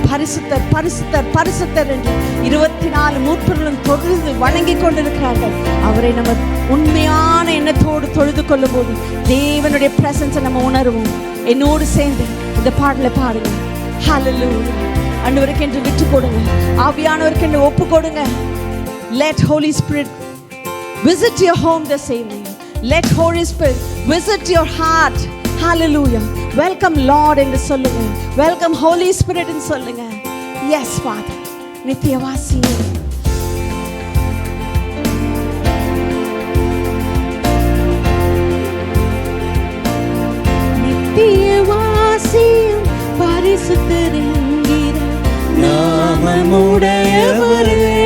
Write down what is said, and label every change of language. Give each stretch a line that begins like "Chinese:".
Tamil: பரிசுத்தர் பரிசுத்தர் பரிசுத்தர் என்று 24 மூப்பர்களும் தொடர்ந்து வணங்கி கொண்டிருக்கிறார்கள். அவரை நம்ம உண்மையான எண்ணத்தோடு தொழுது கொள்ளும் போது தேவனுடைய பிரசன்ஸை நம்ம உணர்வோம். என்னோடு சேர்ந்து இந்த பாடலை பாடுங்க. ஹல்லேலூயா. ஆண்டவருக்கு என்று விட்டு கொடுங்க, ஆவியானவருக்கு என்று ஒப்பு கொடுங்க.
English: Let Holy Spirit visit your home this evening. Let Holy Spirit visit your heart. Hallelujah. Welcome Lord
Tamil: என்று சொல்லுங்க.
English: Welcome Holy Spirit
Tamil: என்று சொல்லுங்க.
English: Yes Father.
Tamil: நித்தியவாசி நித்தியவாசியும் பரிசுத்தரென்கிற நாமமுடையவரே.